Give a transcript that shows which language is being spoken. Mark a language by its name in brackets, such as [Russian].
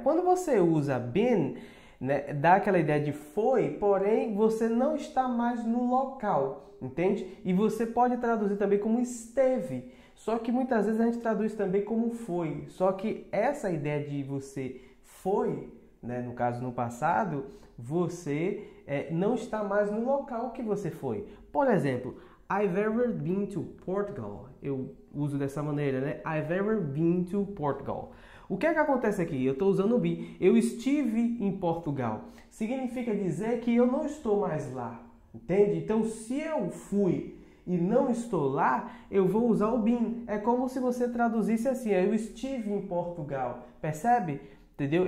[Portuguese] Quando você usa been, né, dá aquela ideia de foi, porém você não está mais no local, entende? E você pode traduzir também como esteve. Só que muitas vezes a gente traduz também como foi. Só que essa ideia de você foi, né, no caso no passado, você não está mais no local que você foi. Por exemplo, [English] I've ever been to Portugal. [Portuguese] Eu uso dessa maneira, né? [English] I've ever been to Portugal. [Portuguese] O que é que acontece aqui? Eu estou usando o be. Eu estive em Portugal. Significa dizer que eu não estou mais lá. Entende? Então, se eu fui e não estou lá, eu vou usar o been. É como se você traduzisse assim, eu estive em Portugal. Percebe? Entendeu?